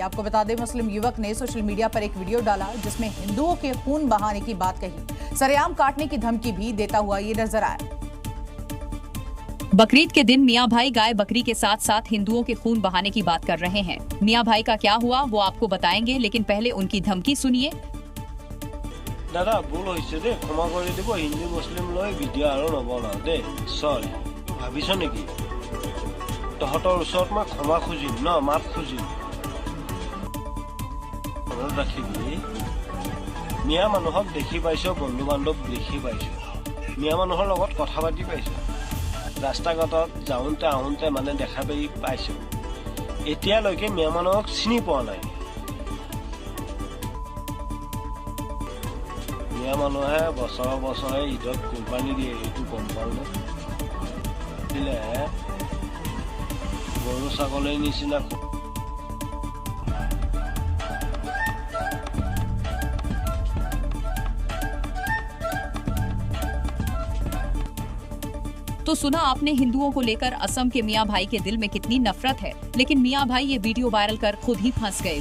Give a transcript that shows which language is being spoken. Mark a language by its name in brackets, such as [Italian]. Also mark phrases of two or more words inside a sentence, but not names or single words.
[Hindi] आपको बता दें, मुस्लिम युवक ने सोशल मीडिया पर एक वीडियो डाला जिसमें हिंदुओं के खून बहाने की बात कही, सरेआम काटने की धमकी भी देता हुआ ये नजर आया। बकरीद के दिन मियां भाई गाय बकरी के साथ साथ हिंदुओं के खून बहाने की बात कर रहे हैं। मियां भाई का क्या हुआ वो आपको बताएंगे, लेकिन पहले उनकी धमकी सुनिए। [Assamese] দাদা ভুল হৈছে দে, ক্ষমা কৰি দিব। হিন্দু মুছলিম লৈ ভিডিঅ' আৰু নবনাও দে, সৰি। ভাবিছ নেকি তহঁতৰ ওচৰত মই ক্ষমা খুজিম ন, মাফ খুজিম? মনত ৰাখিবি, মিয়া মানুহক দেখি পাইছো, বন্ধু বান্ধৱ দেখি পাইছো, মিয়া মানুহৰ লগত কথা পাতি পাইছো, ৰাস্তা ঘাটত যাওঁতে আহোঁতে মানে দেখা পাইছো। এতিয়ালৈকে মিয়া মানুহক চিনি পোৱা নাই। মিয়া মানুহে বছৰে বছৰে ঈদত কুৰবানী দিয়ে, এইটো গম পাওঁ ন। দিলে গৰু ছাগলীৰ নিচিনা [Hindi] तो सुना आपने हिंदुओं को लेकर असम के मियां भाई के दिल में कितनी नफरत है, लेकिन मियां भाई ये वीडियो वायरल कर खुद ही फंस गए।